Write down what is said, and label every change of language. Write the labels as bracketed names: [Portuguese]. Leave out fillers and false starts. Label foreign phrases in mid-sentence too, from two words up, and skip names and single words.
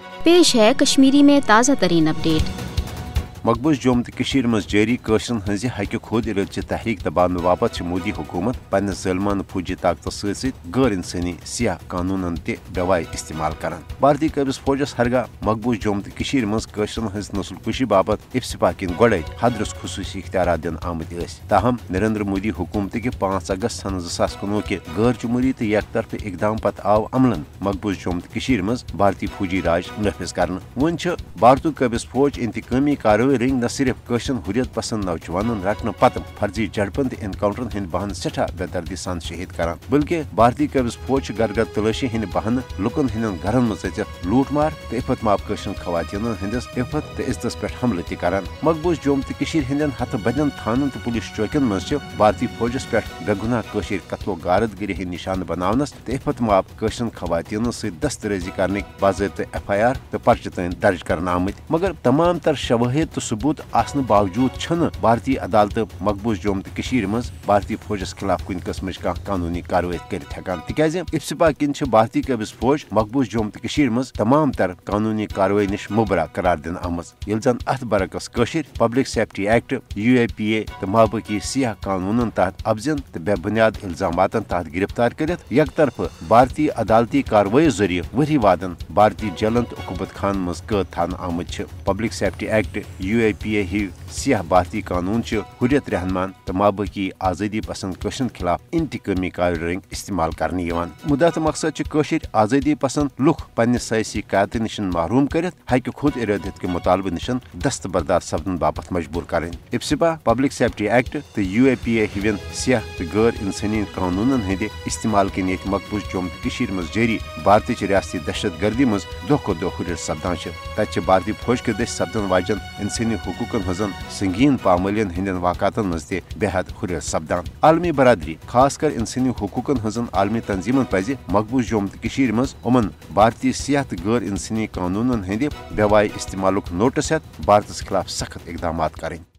[Urdu] پیش ہے کشمیری میں تازہ ترین اپڈیٹ. [Kashmiri] मकबूज जोम तो मज जारी कशरन हज हक खुद इरादची तहरीक दबाने बाबत मोदी हुकूमत पन्ने ज़ालिमाना फौजी ताकत सत गैर इंसानी सियाह कानूनन बेवाय इस्तेमाल करान। भारतीय कबिस फौजस हरगा मकबूज जोम तो मज कशरन हज नस्ल कुशी बाबत इफ्सिपा किन गड़े हदरस खुसूसी इख्तियारात दिन आमत। ताहम नरेंद्र मोदी हुकूमत के 5 अगस्त सन 2019 के गैर जमहूरी तो एक तरफ इकदाम पत आव अमलन मकबूज जोम तो मज भारतीय फौजी राज नफिज कर। वन भारतीय कबिस फौज इंतकामी कार्रवाई रंग न सिर्फ कशन हुरियत पसंद नौजवान रटने पत फर्जी झड़पन तो एनकाउंटर हंद बहान सठा बेदर्दी सान शहीद करान, बल्कि भारतीय कबिस फौज घर घर तलाशी हंद बहान लुकन हंद घरन मज लूट मार तो इफत माप कशन खवातीन हंदिस इफत तो इज्जत पे हमले त करान। मकबूज जोम तो हंदन हथ बदन थानन तो पुलिस चौकियन मज भारतीय फौजस पे बेगुनाह कशीर कत्लो गारदगिरी हंद निशान बनावनस तो इफत माप कशन खवातीन सत दस्तरेजी करने बाज़ाब्ते FIR तो पर्च तन दर्ज करना आमत, मगर तमाम तर शवाहिद तो सबूत आसने बावजूद छन भारतीय अदालत मकबूज जोम तो मज भारतीय फौजस खिलाफ कुन किस्म कानूनी कार्रवाई कर तिकाज इफ्सिपा किन भारतीय कबिस फौज मकबूज जोम तो मज तमाम तर कानूनी कार्रवाई निश मुबरा करार दिन आमज, ये जन अथ बरकस पब्लिक सेफ्टी एक्ट UAPA तो माबकी सियाह कानूनन तहत अफजन तो बेबुनियाद इल्जामातन तहत गिरफ्तार कर एक तरफ भारतीय अदालती कार्रवाई जरिए वरी वादन भारतीय जेलन तो उकूबत खान मज कैद थान आमद। पब्लिक सेफ्टी एक्ट UAPA ही सियाह भारतीय कानून हुर्रियत रहमान तो माबकी आज़ादी पसंद कशन खिलाफ इंतकामी कार्रवाई इस्तेमाल करने मुद्दा तो मकसद कशिर आज़ादी पसंद लुख पन्ने सियासी क़यादत निश महरूम कर हक खुद इरादत के मुतालबे निश दस्तबरदार सपदन बाबत मजबूर करें। इफ्सिपा पब्लिक सेफ्टी एक्ट तो UAPA हिवन सियाह तो गैर इंसानी कानूनन हंद इस्तेमाल कन ये मकबूज जोम तो मज जारी भारतीय रियासती दहशत गर्दी मज दो खो दो हुर्रियत सपदान तत भारतीय फौज के दस सपदन वाजन इंसानी हुकूकन हजन संगीन पामलियन हंदन वाक़ातन मज बेहद हुर्रियत सपदान। आलमी बरादरी खासकर इंसानी हुकूकन हजन आलमी तंजीमन पज मकबूज जोम तो मज उमन भारतीय सियाह तो गैर इंसानी कानूनन हंद बेवाय इस्तेमाल नोटिस हेत भारतस खिलाफ सख्त इकदाम करें।